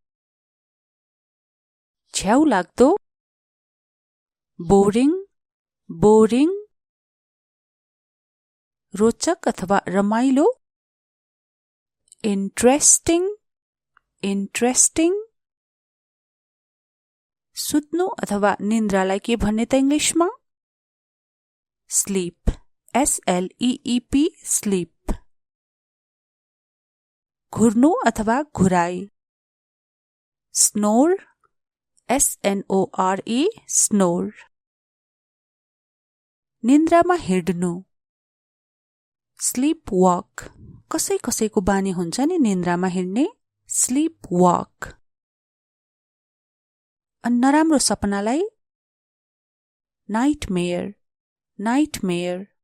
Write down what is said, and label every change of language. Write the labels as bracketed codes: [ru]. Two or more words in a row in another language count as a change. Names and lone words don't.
[ne] झ्याउ लाग्दो, [en] boring, boring. [ne] रोचक अथवा रमाइलो, [en] interesting, interesting. [ne] सुत्नु अथवा निन्द्रालाई के भन्ने त इंग्लिशमा? [en] sleep, SLEEP, sleep. [ne] घुर्नु अथवा घुराई, [en] snore, SNORE, snore. [ne] निन्द्रामा हिड्नु, [en] sleep walk. [ne] कसै कसैको बानी हुन्छ नि निन्द्रामा हिड्ने, [en] sleep walk. [ne] नराम्रो सपनालाई [en] nightmare, nightmare.